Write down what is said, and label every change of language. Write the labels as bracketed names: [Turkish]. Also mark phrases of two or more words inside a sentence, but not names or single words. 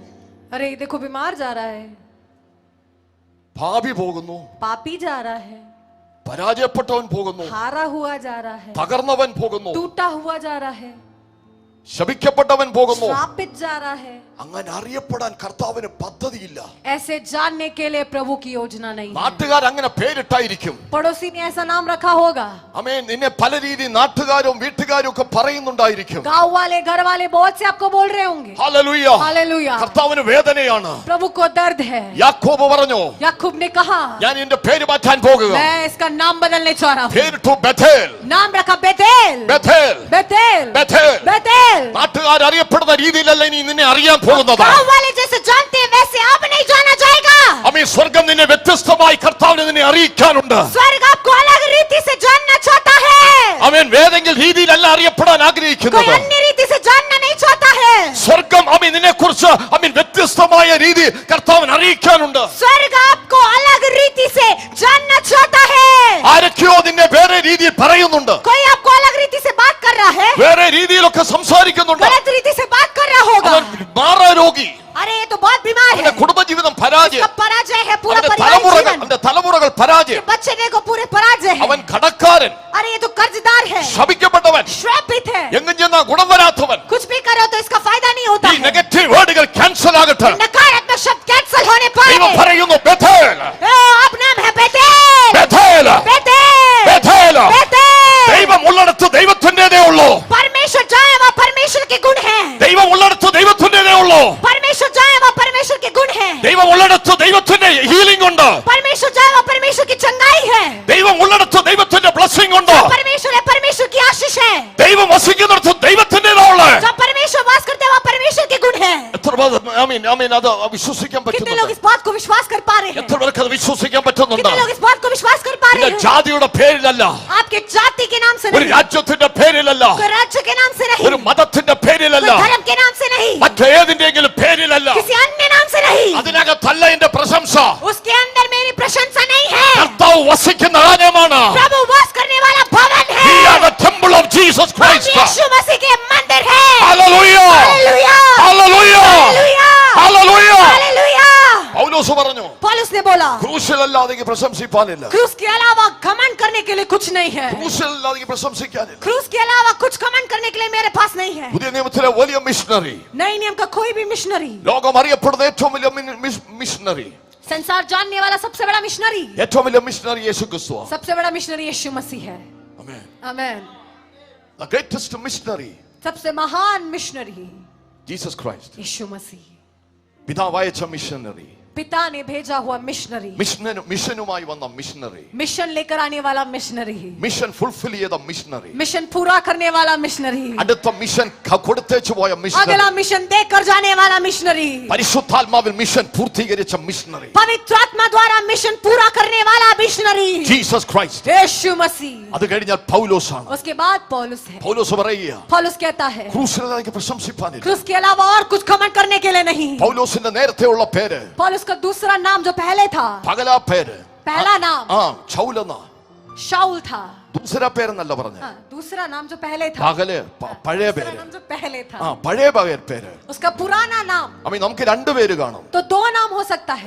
[Hindi] अरे देखो बीमार जा रहा है, [Malayalam] ഭാവി പോകുന്നു, [Hindi] पापी जा रहा है, [Malayalam] പരാജയപ്പെട്ടവൻ പോകുന്നു, [Hindi] हारा हुआ जा रहा है, [Malayalam] തകർന്നവൻ പോകുന്നു, [Hindi] टूटा हुआ जा रहा है, [Malayalam] ശപിക്കപ്പെട്ടവൻ പോകുന്നു. [Hindi] श्रापित जा रहा है. [Malayalam] അങ്ങനെ അറിയപ്പെടാൻ കർത്താവിന് പദ്ധതിയില്ല. [Hindi] ऐसे जानने के लिए प्रभु की योजना नहीं है. [Malayalam] നാട്ടുകാർ അങ്ങനെ പേരിട്ടായിരിക്കും. [Hindi] पड़ोसी ने ऐसा नाम रखा होगा, [Malayalam] ആമേൻ. നിന്നെ പല രീതി നാട്ടുകാരും വീട്ടുകാരും ഒക്കെ പറയുന്നുണ്ടായിരിക്കും. [Hindi] गांव वाले घर वाले बहुत से आपको बोल रहे होंगे. [Malayalam] ഹല്ലേലൂയ, [Hindi] हालेलुया. [Malayalam] കർത്താവിന് വേദനയാണ്. [Hindi] प्रभु को दर्द है. [Malayalam] യാക്കോബ് പറഞ്ഞു, [Hindi] याकूब ने कहा [Malayalam] ഞാൻ എന്റെ പേര് മാറ്റാൻ പോകുക. [Hindi] मैं इसका नाम बदलने चाह रहा हूं. [Malayalam] പേരിട്ടു ബേഥേൽ. [Hindi] नाम रखा बेतेल. [Malayalam] ബേഥേൽ, [Hindi] बेतेल, [Malayalam] ബേഥേൽ. [Hindi] बेतेल. [Malayalam] നാട്ടുകാർ അറിയപ്പെടുന്ന രീതിയിലല്ല ഇനി നിന്നെ അറിയാൻ പോകുന്നത്. [Hindi] गांव वाले जैसे जानते हैं वैसे अब नहीं जाना जाएगा. [Malayalam] അമ്മേ, സ്വർഗം നിന്നെ വ്യത്യസ്തമായി കർത്താവിനെ നിന്നെ അറിയിക്കാനുണ്ട്. [Hindi] स्वर्ग आपको अलग रीति से जानना चाहता है. [Malayalam] അമേൻ. വേദെങ്കിൽ രീതിയിലല്ല അറിയപ്പെടാൻ [Hindi] कोई [Malayalam] ആഗ്രഹിക്കുന്നത്. [Hindi] अन्य रीति से जानना नहीं चाहता है. [Malayalam] സ്വർഗം അമീൻ നിന്നെ കുറിച്ച് അമീൻ വ്യത്യസ്തമായ രീതി കർത്താവിനെ അറിയിക്കാനുണ്ട്. [Hindi] स्वर्ग आपको अलग रीति से जानना चाहता है. [Malayalam] ആരൊക്കെയോ നിന്നെ വേറെ രീതിയിൽ പറയുന്നുണ്ട്, [Hindi] कोई आपको अलग रीति से बात कर रहा है, [Malayalam] വേറെ രീതിയിലൊക്കെ സംസാരിക്കുന്നുണ്ട്. [Hindi] गलत रीति से बात कर रहा होगा. [Malayalam] അവൻ മാറാരോഗി, [Hindi] अरे ये तो बहुत बीमार है, [Malayalam] അവന്റെ കുടുംബജീവിതം പരാജയം, [Hindi] इसका पराजय है, पूरा [Malayalam] അവന്റെ [Hindi] परिवार जीवन. [Malayalam] അവന്റെ തലമുറകൾ പരാജയം, [Hindi] बच्चे देखो पूरे पराजय है. [Malayalam] അവൻ കടക്കാരൻ, [Hindi] अरे ये तो कर्जदार है, [Malayalam] ശപിക്കപ്പെട്ടവൻ, [Hindi] श्रापित है. [Malayalam] എങ്ങും ചെന്നാ ഗുണം വരാത്തവൻ. [Hindi] कुछ भी करो तो इसका फायदा नहीं होता [Malayalam] ഈ [Hindi] है. [English] negative words [Malayalam] ക്യാൻസൽ ആകട്ടെ. [Hindi] नकारात्मक शब्द कैंसिल होने [Malayalam] ദൈവം [Hindi] पाए. [Malayalam] പറയുന്നു, ബേഥേൽ, [Hindi] अब नाम है बेतेल. [Malayalam] ബേഥേൽ, [Hindi] बेतेल, [Malayalam] ബേഥേൽ. [Hindi] बेतेल. [Malayalam] ദൈവം ഉള്ളിടത്ത് ദൈവത്തിന്റേതേ ഉള്ളൂ. [Hindi] परमेश्वर जहाँ है वहाँ परमेश्वर के गुण हैं. [Malayalam] ദൈവം ഉള്ളിടത്ത് ദൈവത്തിന്റേതേ ഉള്ളൂ. [Hindi] परमेश्वर जहाँ है वहाँ परमेश्वर के गुण हैं. [Malayalam] ദൈവം ഉള്ളിടത്ത് ദൈവത്തിന്റെ ഹീലിംഗ് ഉണ്ട്. [Hindi] परमेश्वर जहाँ है वहाँ परमेश्वर की चंगाई है. [Malayalam] ദൈവം ഉള്ളിടത്ത് ദൈവത്തിന്റെ ബ്ലെസ്സിംഗ് ഉണ്ട്. [Hindi] परमेश्वर है, परमेश्वर की आशीष है. [Malayalam] ദൈവം വസിക്കുന്നിടത്ത് ദൈവത്തിന്റേതാ ഉള്ളത്. [Hindi] जहाँ परमेश्वर वास करते हैं वहाँ परमेश्वर के गुण हैं. [Malayalam] എത്ര പേർ ആമീൻ അത് വിശ്വസിക്കാൻ [Hindi] कितने लोग [Malayalam] പറ്റുന്നുണ്ട്? [Hindi] इस बात को विश्वास कर पा रहे हैं? [Malayalam] എത്ര പേർക്ക് അത് വിശ്വസിക്കാൻ പറ്റുന്നുണ്ട്? [Hindi] कितने लोग इस बात को विश्वास कर पा रहे [Malayalam] നിന്റെ [Hindi] हैं? [Malayalam] ജാതിയുടെ പേരിലല്ല, [Hindi] आपके जाति के नाम से [Malayalam] ഒരു [Hindi] नहीं, [Malayalam] രാജ്യത്തിന്റെ പേരിലല്ല, [Hindi] कोई राज्य के नाम से नहीं, [Malayalam] ഒരു മതത്തിന്റെ പേരിലല്ല, [Hindi] कोई धर्म के नाम से नहीं, [Malayalam] മറ്റേതിന്റെങ്കിലും പേരിലല്ല. [Hindi] किसी अन्य नाम से नहीं. [Malayalam] അതിനകത്തല്ല എന്റെ പ്രശംസ. [Hindi] उसके अंदर मेरी प्रशंसा नहीं है. [Malayalam] കർത്താവ് വസിക്കുന്ന ആലയമാണ്. [Hindi] प्रभु वास करने वाला भवन है. [English] We are the temple of Jesus [Hindi] हम [English] Christ. [Hindi] यीशु मसीह के मंदिर है. [English] Hallelujah. [Hindi] हालेलुया, [English] Hallelujah. [Hindi] हालेलुया, [English] Hallelujah. [Hindi] हालेलुया. [Malayalam] പൗലോസ് പറഞ്ഞു, [Hindi] पौलुस ने बोला [Malayalam] ക്രൂശിലല്ലാതെ എനിക്ക് പ്രശംസിപ്പാനില്ല. [Hindi] क्रूस के अलावा घमंड करने के लिए कुछ नहीं है. [Malayalam] ക്രൂശിലല്ലാതെ എനിക്ക് പ്രശംസിക്കാനില്ല. [Hindi] क्रूस के अलावा कुछ घमंड करने के लिए मेरे पास नहीं है. [Malayalam] പുതിയ നിയമത്തിലെ വലിയ മിഷണറി, [Hindi] नए नियम का कोई भी मिशनरी, [Malayalam] ലോകം അറിയപ്പെടുന്ന ഏറ്റവും വലിയ മിഷണറി, [Hindi] संसार जानने वाला सबसे बड़ा मिशनरी, [Malayalam] ഏറ്റവും വലിയ മിഷണറി യേശു ക്രിസ്തുവാണ്. [Hindi] सबसे बड़ा मिशनरी यीशु मसीह है. [English] Amen. [Hindi] आमेन. [English] The greatest missionary, [Hindi] सबसे महान मिशनरी [English] Jesus Christ. [Hindi] यीशु मसीह. [Malayalam] പിതാവ് അയച്ച മിഷനറി, [Hindi] पिता ने भेजा हुआ मिशनरी, [Malayalam] മിഷനുമായി വന്ന മിഷനറി, [Hindi] मिशन लेकर आने वाला मिशनरी, [English] mission fulfil [Malayalam] ചെയ്ത മിഷനറി, [Hindi] मिशन पूरा करने वाला मिशनरी, [Malayalam] അടുത്ത മിഷൻ കൊടുത്തേച്ചു പോയ മിഷനറി, [Hindi] अगला मिशन देकर जाने वाला मिशनरी, [Malayalam] പരിശുദ്ധാത്മാവിൽ മിഷൻ പൂർത്തീകരിച്ച മിഷനറി, [Hindi] पवित्र आत्मा द्वारा मिशन पूरा करने वाला मिशनरी [Malayalam] ജീസസ് ക്രൈസ്റ്റ്. [Hindi] यीशु मसीह. [Malayalam] അത് കഴിഞ്ഞാൽ പൗലോസാണ്. [Hindi] उसके बाद पौलुस है. [Malayalam] പൗലോസ് പറയുക, [Hindi] पौलुस कहता है [Malayalam] ക്രൂശിനെ എനിക്ക് പ്രശംസിപ്പാനില്ല. [Hindi] क्रूस के अलावा और कुछ घमंड करने के लिए नहीं. [Malayalam] പൗലോസിന്റെ നേരത്തെയുള്ള പേര്, [Hindi] पौलुस का दूसरा नाम जो पहले था, [Malayalam] പകലാ പേര്, [Hindi] पहला नाम [Malayalam] ചൗലെന്ന, [Hindi] शाऊल था, [Malayalam] ദൂസരാ പേരെന്നല്ല പറഞ്ഞത്. [Hindi] हाँ, दूसरा नाम जो पहले था, [Malayalam] പകല് പഴയ [Hindi] दूसरा [Malayalam] പേര്. [Hindi] नाम जो पहले था, [Malayalam] പഴയ പേര്. [Hindi] उसका पुराना नाम. [Malayalam] അമ്മ നമുക്ക് രണ്ട് പേര് കാണും. [Hindi] तो दो नाम हो सकता है,